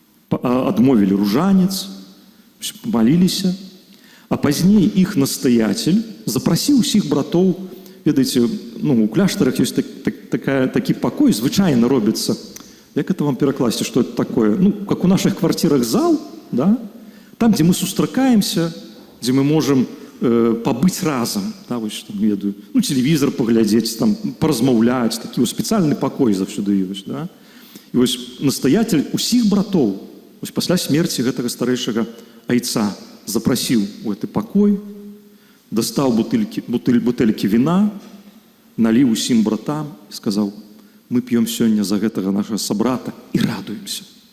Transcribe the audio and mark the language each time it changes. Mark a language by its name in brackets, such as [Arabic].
[Belarusian] Адмовілі ружанец, памаліліся, а пазней іх настаяцель запрасіў усіх братоў. Ведаеце, у кляштарах ёсць такі пакой, звычайна робіцца, як это вам перакласці, што это такое? [Russian] Как у наших квартирах зал, да? [Belarusian] Там, дзе мы сустракаемся, дзе мы можам пабыць разам, да, вось, там, ведаю, телевізор паглядзець, там, паразмаўляць, такі спецыяльны пакой заўсёды ёсць, да? І вось настаяцель усіх братоў, вось пасля смерці гэтага старэйшага айца запрасіў у гэты пакой, дастаў бутэлькі віна, наліў усім братам і сказаў: мы п'ём сёння за гэтага нашага сабрата і радуемся.